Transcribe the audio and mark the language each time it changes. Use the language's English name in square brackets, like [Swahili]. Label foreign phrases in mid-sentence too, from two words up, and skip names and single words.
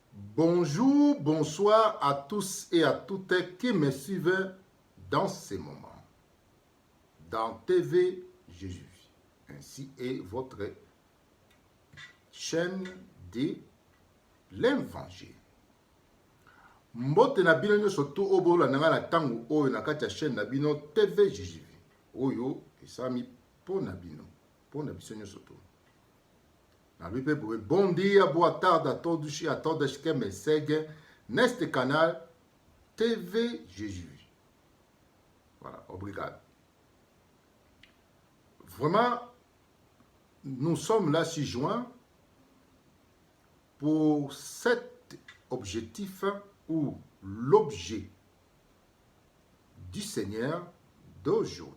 [French] Bonjour, bonsoir à tous et à toutes qui me suivent dans ces moments. Dans TV Jésus, ainsi est votre chaîne de l'Évangile. [Lingala] Mbote na bino nyonso to obola nanga na tango oyo na kati ya chaîne na bino TV Jésus. Oyo esami pona bino, pona biso nyonso to. [Portuguese] Bom dia, boa tarde a todos e a todas que me seguem neste canal TV Jésus. [French] Voilà, obrigado. Vraiment, nous sommes là 6 juin pour cet objectif ou l'objet du Seigneur d'aujourd'hui.